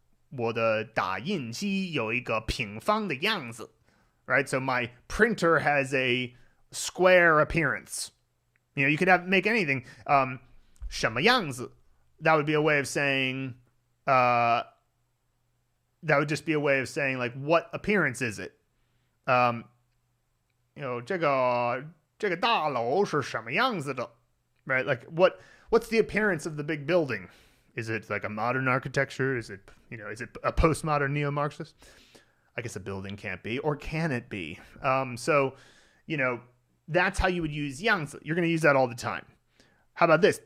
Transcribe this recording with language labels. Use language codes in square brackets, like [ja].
[zh] 我的打印机有一个平方的样子. [en] Right? So my printer has a square appearance. You could make anything. [zh] 什么样子? [en] That would be a way of saying, that would just be a way of saying like, what appearance is it? [zh] 这个大楼是什么样子的? [en] Right? Like what's the appearance of the big building? Is it like a modern architecture? Is it a postmodern neo-Marxist? I guess a building can't be, or can it be? So, that's how you would use 样子. You're going to use that all the time. How about this?